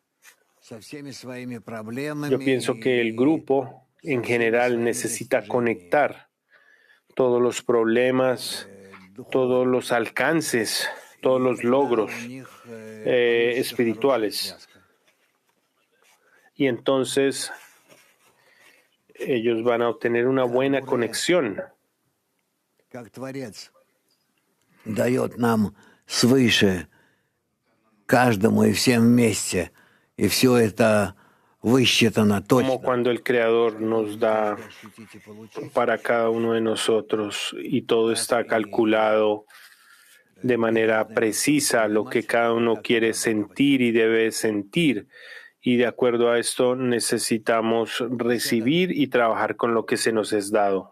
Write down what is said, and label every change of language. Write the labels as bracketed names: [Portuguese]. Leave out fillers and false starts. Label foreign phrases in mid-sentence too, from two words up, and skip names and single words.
[Spanish] Yo pienso que el grupo en general necesita conectar todos los problemas, todos los alcances, todos los logros espirituales. Y entonces ellos van a obtener una buena conexión. [Russian] Дает нам свыше каждому и всем вместе, и все это [Spanish] como cuando el Creador nos da para cada uno de nosotros y todo está calculado de manera precisa, lo que cada uno quiere sentir y debe sentir. Y de acuerdo a esto necesitamos recibir y trabajar con lo que se nos es dado.